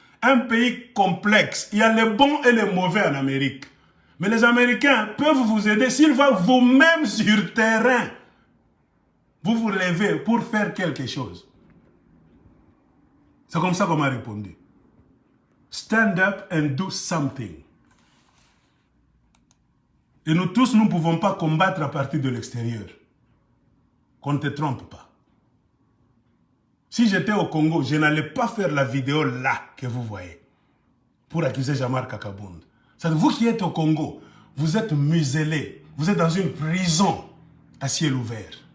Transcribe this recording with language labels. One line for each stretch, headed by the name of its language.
French: Un pays complexe. Il y a les bons et les mauvais en Amérique. Mais les Américains peuvent vous aider s'ils vont vous-même sur terrain. Vous vous levez pour faire quelque chose. C'est comme ça qu'on m'a répondu.
English: Stand up and do something.
French: Et nous tous, nous ne pouvons pas combattre à partir de l'extérieur. Qu'on ne te trompe pas. Si j'étais au Congo, je n'allais pas faire la vidéo là que vous voyez pour accuser Jean-Marc Kakabund. C'est vous qui êtes au Congo, vous êtes muselés, vous êtes dans une prison à ciel ouvert.